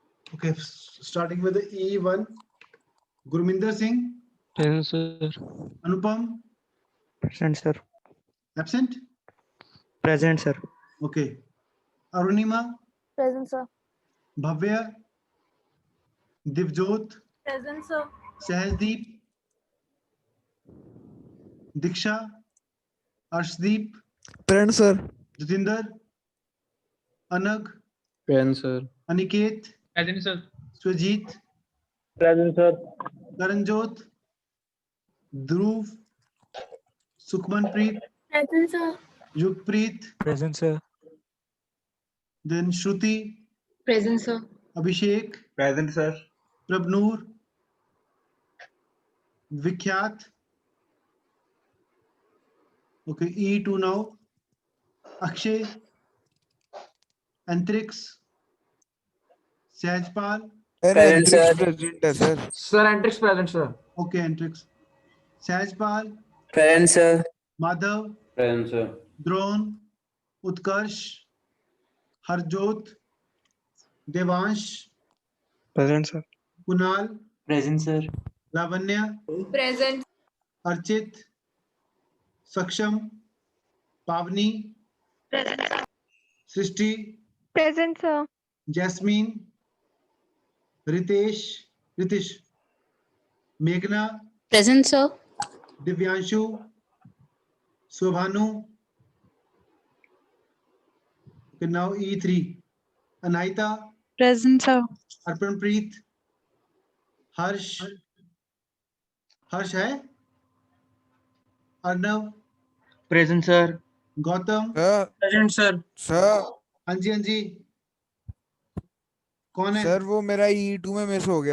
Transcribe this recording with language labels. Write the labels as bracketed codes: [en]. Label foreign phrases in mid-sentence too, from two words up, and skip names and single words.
[en] Okay, starting with the E1. Gurminder Singh, Present, sir. Anupam, Present, sir. absent. Present, sir. Okay, Arunima, Present, sir. Bhavya, Divjot, Present, sir. Sahasdeep, Diksha, Arshdeep, Present, sir. Jatinder, Anag, Present, sir. Aniket, Present, sir. Swajit, Present, sir. Karanjot, Dhruv, Sukhmanpreet, Present, sir. Yugpreet, Present, sir. then Shruti, Present, sir. Abhishek, Present, sir. Prabnoor, Vikhyat. Okay, E2 now. Akshay, Antrix, Sahajpal. [hi] अरे एंट्रिक्स प्रेजेंट है सर. [en] sir Antrix present sir. Okay, Antrix. Sahajpal, Present, sir. Madhav, Present, sir. Drone, Utkarsh, Harjot, Devansh, Present, sir. Kunal, Present, sir. Lavanya, Present. Archit, Saksham, Pavni, Srishti, Present, sir. Jasmine, Ritesh, Meghna, Present, sir. Divyanshu, Shobhanu. Okay, now E3. Anaita, Present, sir. Arpanpreet, Harsh है? Arnav, Present, sir. Gautam, Present, sir. [hi] सर हाँ जी कौन है? सर वो मेरा E2 में मिस हो गया.